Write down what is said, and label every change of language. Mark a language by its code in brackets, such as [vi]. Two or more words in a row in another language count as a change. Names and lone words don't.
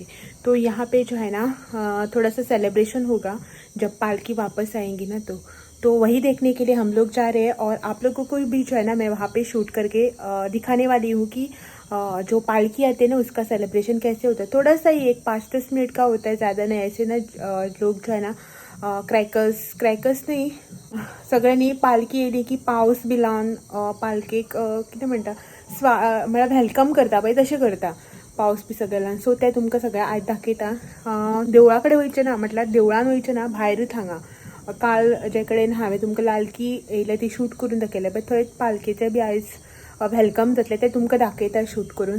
[hi] तो यहाँ पे जो है ना थोड़ा सा सेलिब्रेशन होगा जब पालकी वापस आएंगी ना, तो वही देखने के लिए हम लोग जा रहे हैं। और आप लोगों को भी जो है ना मैं वहाँ पे शूट करके दिखाने वाली हूँ कि जो पालकी आते हैं ना उसका सेलिब्रेशन कैसे होता है। थोड़ा सा ही 1-5-10 मिनट का होता है, ज़्यादा नाही। ऐसे ना लोग जो है ना [kok] क्रॅकर्स नाही, सगळ्यांनी पालकी येली की पावस बी लावन पालकेक कितें म्हणटा म्हळ्यार वेलकम करता पळय तशें करता, पावस बी सगळें लावन। सो ते तुमकां सगळें आयज दाखयता। देवळा कडेन वयचें ना, म्हटल्यार देवळान वयचें ना, भायरूच हांगा काल जे कडेन हांवें तुमकां लालकी येयले ती शूट करून दाखयलें, बट थंय पालकेचें बी आयज वेलकम जातलें, तें तुमकां दाखयता शूट करून।